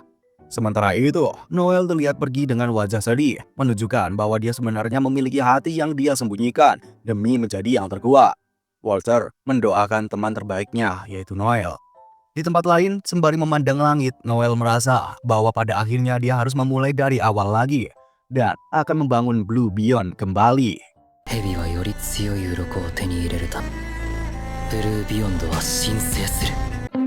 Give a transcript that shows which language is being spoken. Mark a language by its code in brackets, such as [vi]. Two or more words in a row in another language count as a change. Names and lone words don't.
[id] Sementara itu, Noel terlihat pergi dengan wajah sedih, menunjukkan bahwa dia sebenarnya memiliki hati yang dia sembunyikan demi menjadi yang terkuat. Walter mendoakan teman terbaiknya, yaitu Noel. Di tempat lain, sembari memandang langit, Noel merasa bahwa pada akhirnya dia harus memulai dari awal lagi dan akan membangun Blue Beyond kembali. [ja] 蛇はより強い鱗を手に入れるためブルービヨンドは申請する。